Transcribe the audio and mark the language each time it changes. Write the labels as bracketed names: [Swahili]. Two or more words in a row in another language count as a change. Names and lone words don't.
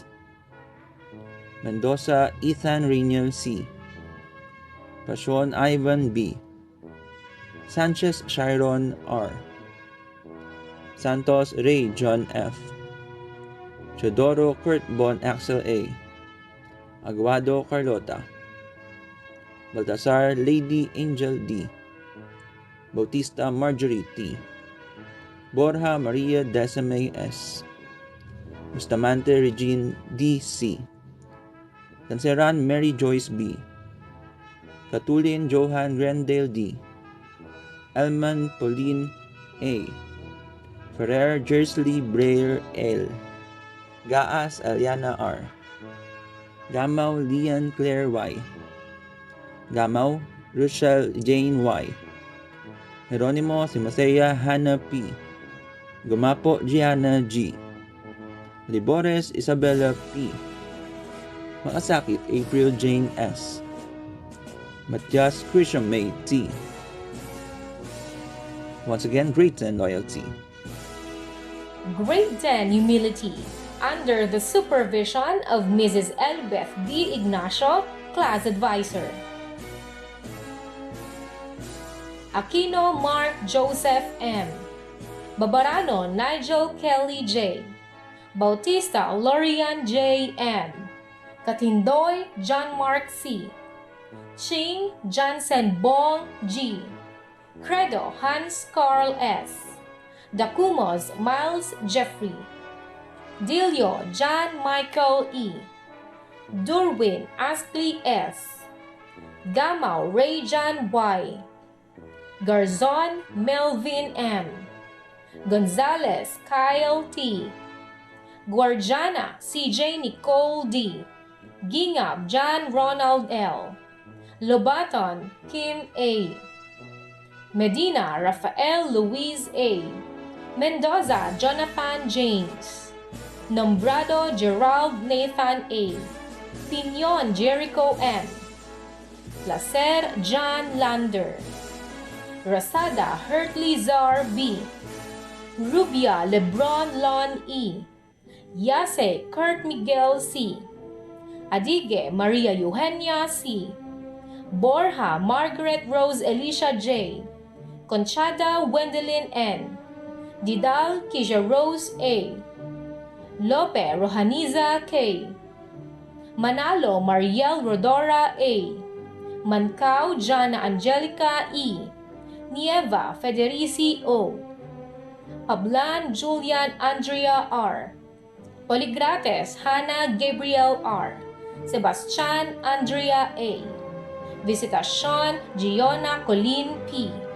[English] Mendoza Ethan Rainiel C. Pasion Ivan B. Sanchez Chiron R. Santos Ray John F. Chodoro Kurt Bon Axel A. Aguado Carlota. Baltasar Lady Angel D. Bautista Marjorie T. Borja Maria Desame S. Bustamante Regine D. C. Canceran Mary Joyce B. Katulin Johan Grendale D. Elman Pauline A. Ferrer Jersley Breyer L. Gaas Aliana R. Gamaw Lian Claire Y. Gamaw Rochelle Jane Y. Jeronimo Simasea Hannah P. Gumapo Gianna G. Libores Isabella P. Makasakit April Jane S. Matias Christian May T. Once again, grade 10 loyalty. Grade 10 Humility under the supervision of Mrs. Elbeth D. Ignacio, Class Advisor. Aquino Mark Joseph M. Babarano Nigel Kelly J. Bautista Lorian J. M. Katindoy John Mark C. Ching Jansen Bong G. Credo Hans Carl S. Dacumos Miles Jeffrey. Dilio John Michael E. Durwin Astley S. Gamaw Rayjan Y. Garzon Melvin M. Gonzalez Kyle T. Guardiana CJ Nicole D. Gingab John Ronald L. Lobaton Kim A. Medina Rafael Luis A. Mendoza Jonathan James. Nombrado Gerald Nathan A. Piñon Jericho M. Placer John Lander. Rasada Hertley Zar B. Rubia Lebron Lon E. Yase Kurt Miguel C. Adige Maria Eugenia C. Borja Margaret Rose Alicia J. Conchada Wendelin N. Didal Kisha Rose A. Lope Rohaniza K. Manalo Mariel Rodora A. Mancao Jana Angelica E. Nieva Federici O. Pablan Julian Andrea R. Poligrates Hannah Gabriel R. Sebastian Andrea A. Visitacion Giona Colleen P.